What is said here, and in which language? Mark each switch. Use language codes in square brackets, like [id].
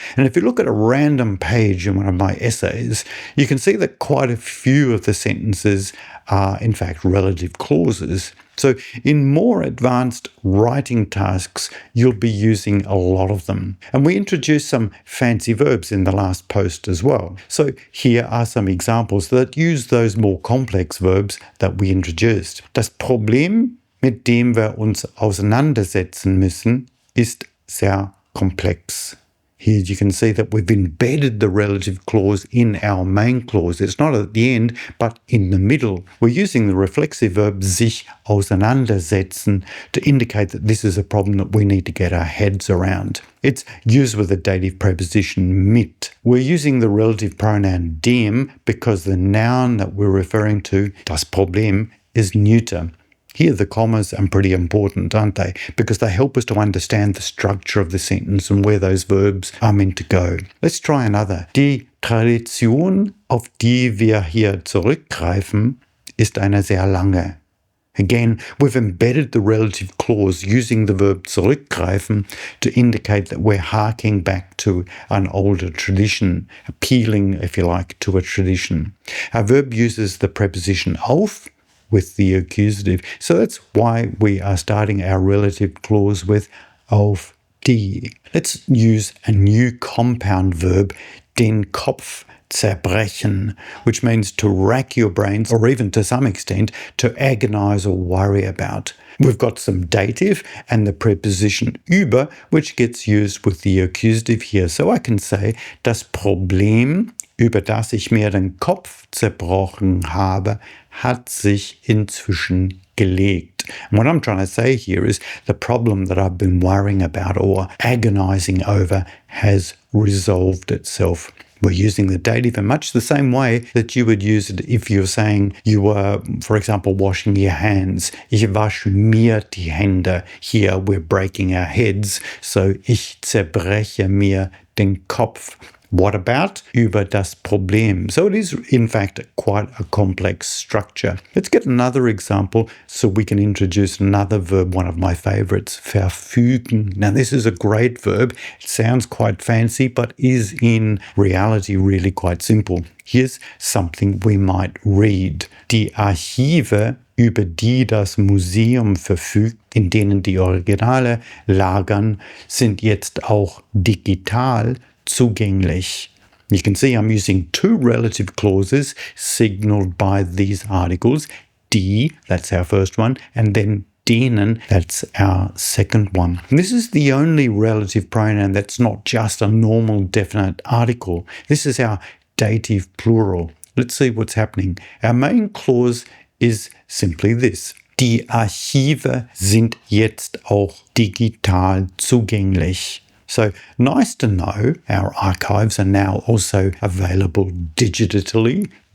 [en] And if you look at a random page in one of my essays, you can see that quite a few of the sentences are in fact relative clauses. So in more advanced writing tasks, you'll be using a lot of them. And we introduced some fancy verbs in the last post as well. So here are some examples that use those more complex verbs that we introduced. [de] Das Problem, mit dem wir uns auseinandersetzen müssen, ist sehr komplex. [en] Here you can see that we've embedded the relative clause in our main clause. It's not at the end, but in the middle. We're using the reflexive verb sich auseinandersetzen to indicate that this is a problem that we need to get our heads around. It's used with the dative preposition mit. We're using the relative pronoun dem because the noun that we're referring to, das Problem, is neuter. Here the commas are pretty important, aren't they? Because they help us to understand the structure of the sentence and where those verbs are meant to go. Let's try another. [de] Die Tradition, auf die wir hier zurückgreifen, ist eine sehr lange. [en] Again, we've embedded the relative clause using the verb zurückgreifen to indicate that we're harking back to an older tradition, appealing, if you like, to a tradition. Our verb uses the preposition auf with the accusative. So that's why we are starting our relative clause with auf die. Let's use a new compound verb, den Kopf zerbrechen, which means to rack your brains, or even to some extent to agonize or worry about. We've got some dative and the preposition über, which gets used with the accusative here. So I can say, [de] das Problem, über das ich mir den Kopf zerbrochen habe, hat sich inzwischen gelegt. [en] And what I'm trying to say here is the problem that I've been worrying about or agonizing over has resolved itself. We're using the dative in much the same way that you would use it if you're saying you were, for example, washing your hands. [de] Ich wasche mir die Hände. [en] Here we're breaking our heads, so [de] ich zerbreche mir den Kopf. [en] What about? [de] Über das Problem. [en] So it is, in fact, quite a complex structure. Let's get another example so we can introduce another verb, one of my favorites, verfügen. Now, this is a great verb. It sounds quite fancy, but is in reality really quite simple. Here's something we might read. [de] Die Archive, über die das Museum verfügt, in denen die Originale lagern, sind jetzt auch digital zugänglich. [en] You can see I'm using two relative clauses signaled by these articles. Die, that's our first one, and then denen, that's our second one. And this is the only relative pronoun that's not just a normal definite article. This is our dative plural. Let's see what's happening. Our main clause is simply this. [de] Die Archive sind jetzt auch digital zugänglich. [en] So nice to know our archives are now also available digitally.